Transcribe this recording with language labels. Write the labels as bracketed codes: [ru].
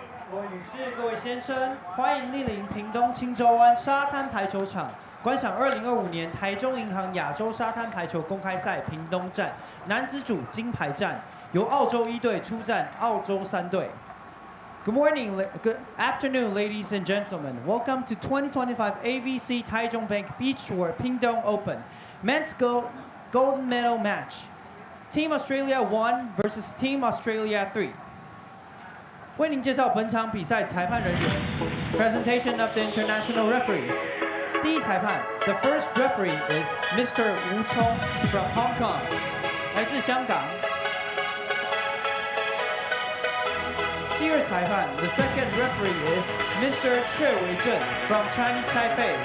[zh] 各位女士、各位先生，欢迎莅临屏东青州湾沙滩排球场，观赏2025年台中银行亚洲沙滩排球公开赛屏东站男子组金牌战，由澳洲1队出战澳洲3队。 [en] Good morning, good afternoon, ladies and gentlemen. Welcome to 2025 ABC Taichung Bank Beach Tour Pingdong Open Men's Gold Medal Match. Team Australia 1 versus Team Australia 3. [zh] 为您介绍本场比赛裁判人员。 [en] Presentation of the international referees. [zh] 第一裁判 [en] The first referee is Mr. Wu Chong from Hong Kong. [zh] 来自香港。第二裁判 [en] The second referee is Mr. 阙维正 from Chinese Taipei.